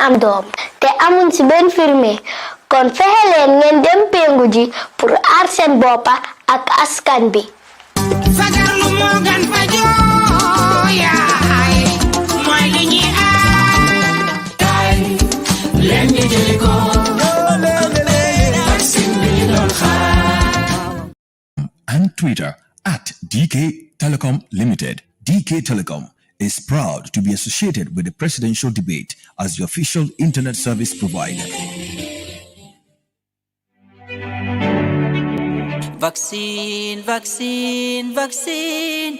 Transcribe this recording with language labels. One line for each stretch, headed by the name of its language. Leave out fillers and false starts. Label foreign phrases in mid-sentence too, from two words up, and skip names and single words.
Wolof: am doom te amuñ ci benn firme kon fexe leen ngeen dem pengu ji pour aar seen boppa ak askan bi fagarlu moo gan fajoo yaay mooy li ñuy aar leen ñu jëli ko vaccine bi ñu doon xaar
English: And Twitter at DK Telecom Limited. DK Telecom is proud to be associated with the presidential debate as the official internet service provider. Vaccine, vaccine, vaccine.